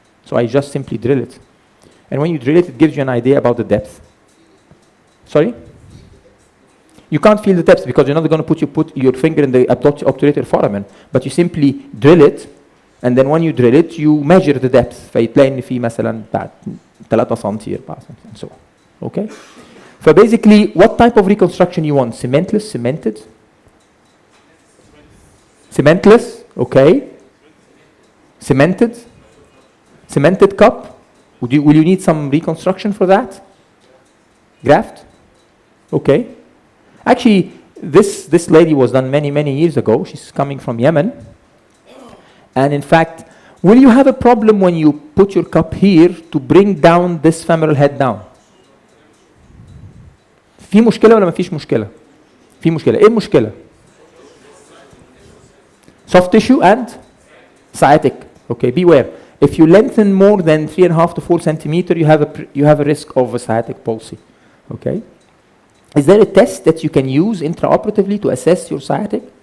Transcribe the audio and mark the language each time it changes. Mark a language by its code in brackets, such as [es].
[en] So I just simply drill it. And when you drill it, it gives you an idea about the depth. Sorry? You can't feel the depth because you're not going to put your finger in the obturator foramen, but you simply drill it, and then when you drill it, you measure the depth. [ar] فيتلاقي إن في مثلا 3 سم 4 سم [en] and so on. Okay? So basically, what type of reconstruction you want? Cementless, cemented? Cementless, okay. Cemented? Cemented cup? Will you need some reconstruction for that? Graft? Okay. Actually, this lady was done many, many years ago. She's coming from Yemen. And in fact, will you have a problem when you put your cup here to bring down this femoral head down? [ar] في مشكلة ولا ما فيش مشكلة؟ في مشكلة. إيه المشكلة؟ [en] Soft tissue and sciatic. Okay, beware. If you lengthen more than 3.5 to 4 centimeters, you have a risk of a sciatic palsy. Okay. Is there a test that you can use intraoperatively to assess your sciatic?